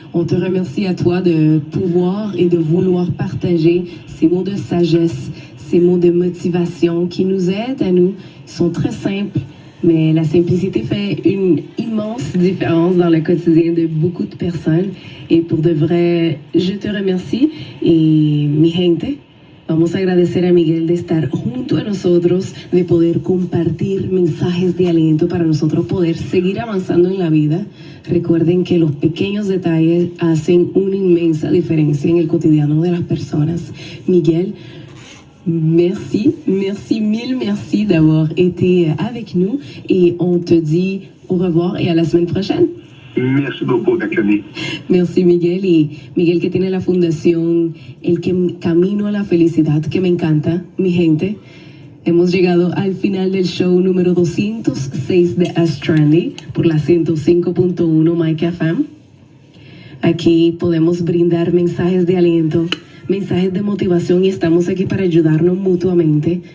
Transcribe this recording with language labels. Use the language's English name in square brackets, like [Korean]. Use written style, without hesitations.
[French] On te remercie à toi de pouvoir et de vouloir partager ces mots de sagesse, ces mots de motivation qui nous aident à nous. Ils sont très simples, mais la simplicité fait une immense différence dans le quotidien de beaucoup de personnes. Et pour de vrai, je te remercie. [Spanish] Et mi gente, vamos a agradecer a Miguel de estar junto a nosotros, de poder compartir mensajes de aliento para nosotros poder seguir avanzando en la vida. Recuerden que los pequeños detalles hacen una inmensa diferencia en el cotidiano de las personas. [French] Miguel, merci, mille merci d'avoir été avec nous et on te dit au revoir et à la semaine prochaine. Merci beaucoup, Roxanie. Merci, Miguel. [Spanish] Y Miguel, que tiene la fundación El Camino a la Felicidad, que me encanta, mi gente. Hemos llegado al final del show número 206 de Ask Strandy por la 105.1 Mike FM. Aquí podemos brindar mensajes de aliento, mensajes de motivación y estamos aquí para ayudarnos mutuamente.